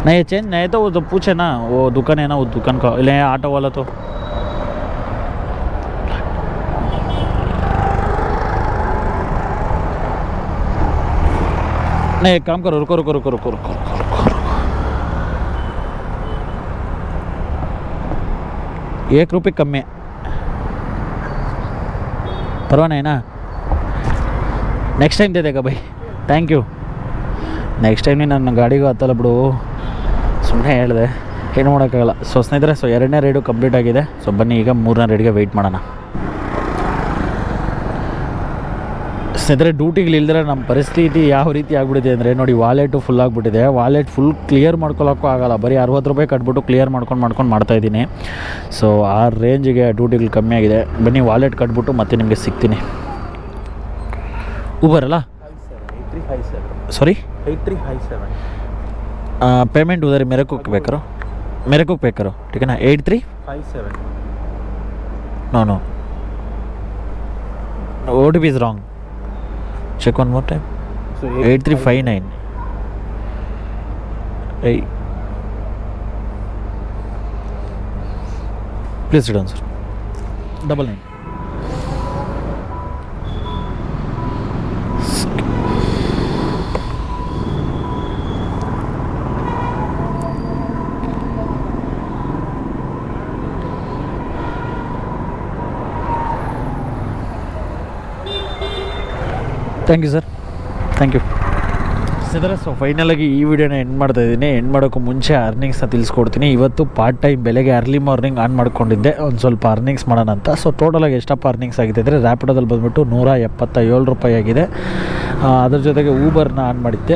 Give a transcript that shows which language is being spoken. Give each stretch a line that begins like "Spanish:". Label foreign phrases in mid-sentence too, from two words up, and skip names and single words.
Hindi: नहीं चेंज नहीं तो वो तो पूछे ना, वो दुकान है ना, वो दुकान का ले ऑटो वाला तो नहीं। एक काम करो, रुको रुको रुको रुको रुको रुको रुको, 1 रुपये कम है, परवाह नहीं ना?
English: next time
Hindi: दे देगा भाई,
English: thank you. next time
Kannada: ನನ್ನ ಗಾಡಿಗೂ ಹತ್ತಲ್ಲ ಬಿಡು, ಸುಮ್ಮನೆ ಹೇಳಿದೆ, ಏನು ಮಾಡೋಕ್ಕಾಗಲ್ಲ. ಸೊ ಸ್ನೇಹಿತರೆ, ಸೊ 2ನೇ
English: ride complete
Kannada: ಆಗಿದೆ. ಸೊ ಬನ್ನಿ ಈಗ 3ನೇ ರೈಡ್ಗೆ ವೆಯ್ಟ್ ಮಾಡೋಣ. ಸ್ನೇಹಿತರೆ, ಡ್ಯೂಟಿಗಳು ಇಲ್ದಿರ ನಮ್ಮ ಪರಿಸ್ಥಿತಿ ಯಾವ ರೀತಿ ಆಗಿಬಿಟ್ಟಿದೆ ಅಂದರೆ ನೋಡಿ,
English: wallet full
Kannada: ಆಗಿಬಿಟ್ಟಿದೆ.
English: wallet full clear
Kannada: ಮಾಡ್ಕೊಳ್ಳೋಕ್ಕೂ ಆಗಲ್ಲ, ಬರೀ 60 ರೂಪಾಯಿ ಕಟ್ಬಿಟ್ಟು ಕ್ಲಿಯರ್ ಮಾಡ್ಕೊಂಡು ಮಾಡ್ತಾಯಿದ್ದೀನಿ. ಸೊ ಆ ರೇಂಜಿಗೆ ಡ್ಯೂಟಿಗಳು ಕಮ್ಮಿ ಆಗಿದೆ. ಬನ್ನಿ ವಾಲೆಟ್ ಕಟ್ಬಿಟ್ಟು ಮತ್ತೆ ನಿಮಗೆ ಸಿಗ್ತೀನಿ. ಊಬರ್ ಅಲ್ಲ?
Hindi: सॉरी 8357 पेमेंट उधर मेरे को पे करो, मेरे को पे करो, ठीक है ना?
English: 8357 नो OTP is wrong, check one more time. so 8359 hey please sit down sir. 99 thank you sir, thank you.
Kannada: ಸ್ನೇಹಿತರೆ, ಸೊ ಫೈನಲಾಗಿ ಈ ವಿಡಿಯೋನ ಎಂಡ್ ಮಾಡ್ತಾಯಿದ್ದೀನಿ. ಎಂಡ್ ಮಾಡೋಕ್ಕೂ ಮುಂಚೆ ಅರ್ನಿಂಗ್ಸ್ನ ತಿಳಿಸ್ಕೊಡ್ತೀನಿ. ಇವತ್ತು
English: part time
Kannada: ಬೆಳಗ್ಗೆ
English: early morning on
Kannada: ಮಾಡ್ಕೊಂಡಿದ್ದೆ, ಒಂದು ಸ್ವಲ್ಪ ಅರ್ನಿಂಗ್ಸ್ ಮಾಡೋಣ ಅಂತ. ಸೊ ಟೋಟಲಾಗಿ ಎಷ್ಟಪ್ಪ ಅರ್ನಿಂಗ್ಸ್ ಆಗಿದೆ ಅಂದರೆ, ರ್ಯಾಪಿಡೋದಲ್ಲಿ ಬಂದುಬಿಟ್ಟು 177 ರೂಪಾಯಿ ಆಗಿದೆ. ಅದ್ರ ಜೊತೆಗೆ ಊಬರ್ನ ಆನ್ ಮಾಡಿದ್ದೆ.